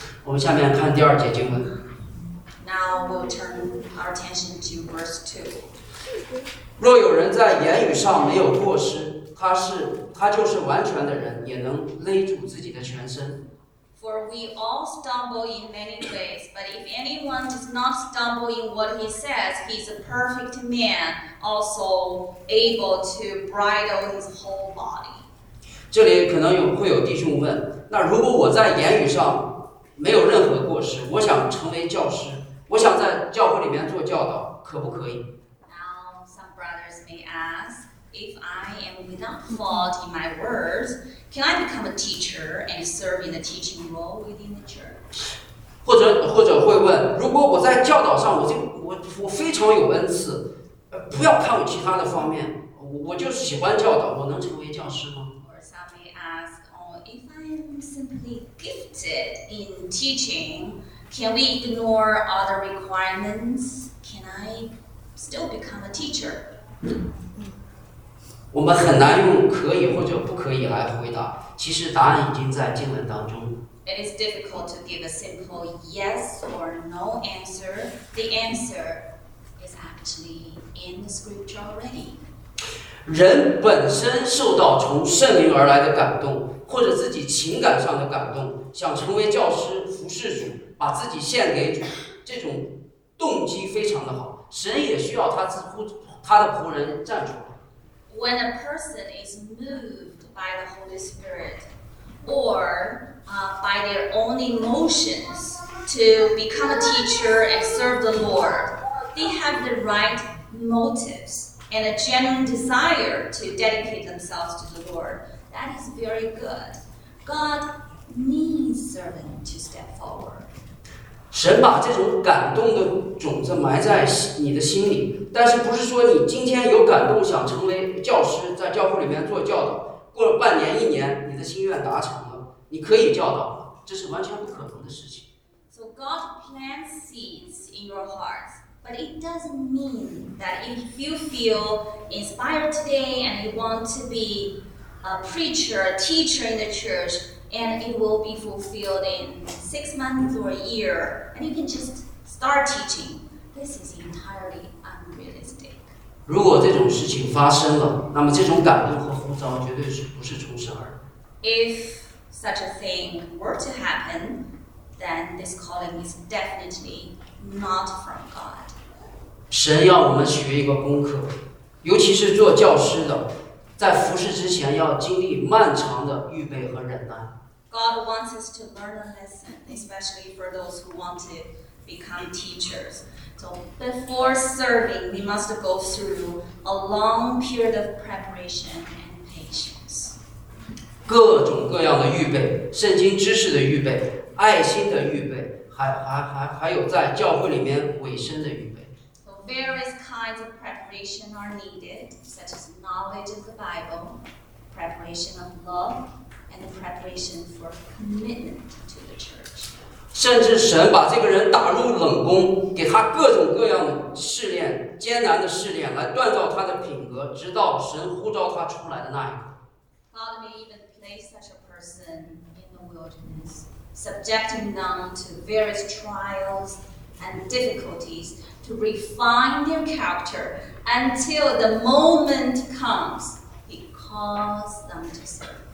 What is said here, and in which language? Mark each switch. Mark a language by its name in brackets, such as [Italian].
[Chinese] 我们下面看第二节经文。 [English] Now we'll turn our attention to verse 2. [Chinese] 若有人在言语上没有过失，他就是完全的人，也能勒住自己的全身。 [English] For we all stumble in many ways, but if anyone does not stumble in what he says, he is a perfect man, also able to bridle his whole body. [Chinese] 这里可能会有弟兄问，那如果我在言语上没有任何过失，我想成为教师，我想在教会里面做教导，可不可以？ [English] Now some brothers may ask. If I am without fault in my words, can I become a teacher and serve in the teaching role within the church? [Chinese] 或者会问，如果我在教导上我非常有恩赐，不要看我其他的方面，我就是喜欢教导，我能成为教师吗？ [English] Or some may ask, if I am simply gifted in teaching, can we ignore other requirements? Can I still become a teacher? [Chinese] 我们很难用可以或者不可以来回答，其实答案已经在经文当中。 [English] It is difficult to give a simple yes or no answer. The answer is actually in the scripture already. [Chinese] 人本身受到从圣灵而来的感动，或者自己情感上的感动，想成为教师、服侍主、把自己献给主，这种动机非常的好。神也需要他的仆人站出来。 [English] When a person is moved by the Holy Spirit or by their own emotions to become a teacher and serve the Lord, they have the right motives and a genuine desire to dedicate themselves to the Lord. That is very good. God needs servants to step forward. [Chinese] 神把这种感动的种子埋在你的心里，但是不是说你今天有感动想成为教师，在教会里面做教导，过了半年一年你的心愿达成了，你可以教导，这是完全不可能的事情。 [English] So God plants seeds in your heart, but it doesn't mean that if you feel inspired today and you want to be a preacher, a teacher in the churchAnd it will be fulfilled in 6 months or a year, and you can just start teaching. This is entirely unrealistic. [Chinese] 如果这种事情发生了，那么这种感动和呼召绝对是不是从神而来。 [English] If such a thing were to happen, then this calling is definitely not from God. [Chinese] 神要我们学一个功课，尤其是做教师的，在服侍之前要经历漫长的预备和忍耐。 [English] God wants us to learn a lesson, especially for those who want to become teachers. So before serving, we must go through a long period of preparation and patience. [Chinese] 各种各样的预备，圣经知识的预备，爱心的预备，还有在教会里面委身的预备。 [English] So various kinds of preparation are needed, such as knowledge of the Bible, preparation of love,and the preparation for commitment to the church. [Chinese] 甚至神把这个人打入冷宫，给他各种各样的试炼，艰难的试炼，来锻造他的品格，直到神呼召他出来的那一刻。 [English] God may even place such a person in the wilderness, subjecting them to various trials and difficulties to refine their character until the moment comes he calls them to serve.